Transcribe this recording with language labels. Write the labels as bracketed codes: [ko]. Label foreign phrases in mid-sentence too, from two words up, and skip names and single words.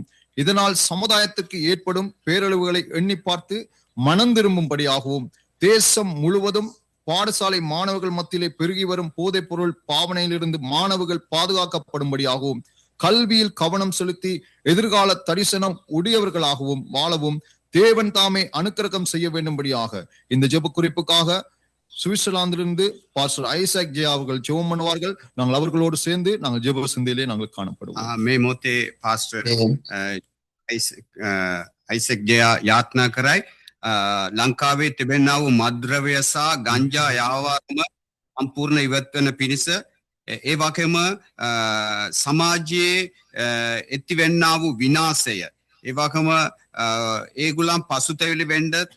[ta] இதனால் சமுதாயத்திற்கு ஏற்படும் பேரழிவுகளை எண்ணி பார்த்து மனம் திரும்பும்படியாகவும் தேசம் முழுவதும் பாடசாலை மாணவர்கள் மத்தியிலே பெருகி வரும் போதைப் பொருள் பாவனையிலிருந்து மாணவர்கள் பாதுகாக்கப்படும்படியாகவும் கல்வியில் கவனம் செலுத்தி எதிர்கால தரிசனம் உடையவர்களாகவும் வாழவும் தேவன் தாமே அனுக்கிரகம் செய்ய வேண்டும்படியாக இந்த ஜெப குறிப்புக்காக சுவிட்சர்லாந்திலிருந்து பாஸ்டர் ஐசக் ஜெயா அவர்கள் ஜெபம் பண்ணுவார்கள். நாங்கள் அவர்களோடு சேர்ந்து நாங்கள் ஜெப சிந்தையிலே நாங்கள் காணப்படுவோம். [si] මේ මොතේ පාස්ටර් ஐசக் ජයා යාත්නා කරයි ලංකාවේ තිබෙනා වූ මද්ද්‍රව්‍ය සහ ගංජා යාවාරම සම්පූර්ණ ඉවත් වෙන පිණිස ඒ වගේම සමාජයේ ඇතිවෙනා වූ විනාශය ඒ වගේම ඒගොල්ලන් පසුතැවිලි වෙන්න